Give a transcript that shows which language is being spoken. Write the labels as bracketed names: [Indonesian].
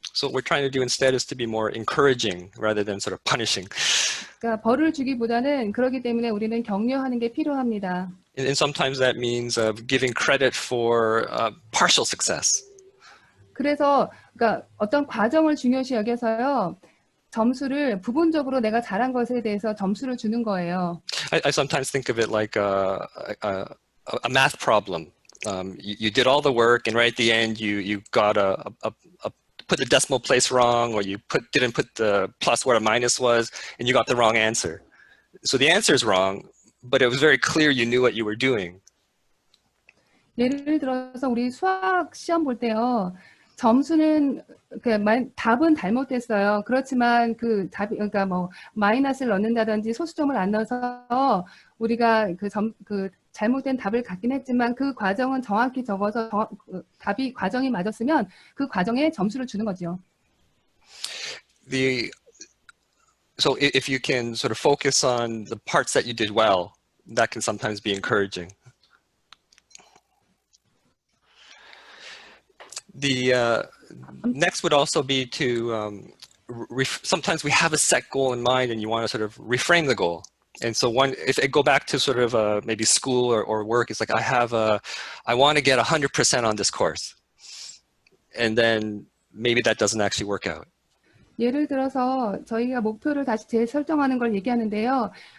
[English] So what we're trying to do instead is to be more encouraging rather than sort of punishing. [Korean] 그러니까 벌을 주기보다는 그렇기 때문에 우리는 격려하는 게 필요합니다. [English] And sometimes that means giving credit for partial success. [Korean] 그래서 그러니까 어떤 과정을 중요시 여겨서요. 점수를 부분적으로 내가 잘한 것에 대해서 점수를 주는 거예요. [English] I sometimes think of it like a math problem. You did all the work, and right at the end, you got put the decimal place wrong, or you didn't put the plus where a minus was, and you got the wrong answer. So the answer is wrong, but it was very clear you knew what you were doing. [Korean] 예를 들어서 우리 수학 시험 볼 때요. 점수는 답은 잘못됐어요. 그렇지만 그 답이 그러니까 뭐 마이너스를 넣는다든지 소수점을 안 넣어서 우리가 그 잘못된 답을 갖긴 했지만 그 과정은 정확히 적어서 과정이 맞았으면 그 과정에 점수를 주는 거죠. [English] So if you can sort of focus on the parts that you did well, that can sometimes be encouraging. The next would also be to sometimes we have a set goal in mind and you want to sort of reframe the goal. And so if I go back to sort of maybe school or work, it's like I want to get 100% on this course. And then maybe that doesn't actually work out. [Korean] 예를 들어서 저희가 목표를 다시 재설정하는 걸 얘기하는데요.